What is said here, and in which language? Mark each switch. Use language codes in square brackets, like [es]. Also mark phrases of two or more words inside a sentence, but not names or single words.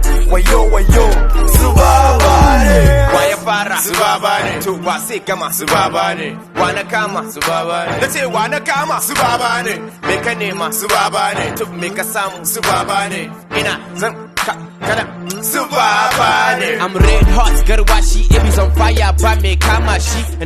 [ha] Wayo, wayo, su baba ne. Wa ya fara? Su baba ne. To, wa sai gama? Su baba ne. Wa na kama? Su baba ne. Na ce, wa na kama? Su baba ne. Me ka nema? Su baba ne. To, me ka samu? Su baba ne. Ina zan ka, kada. Su baba ne. [en] I'm red hot, garwashi, it is on fire, [ha] ba me kama shi.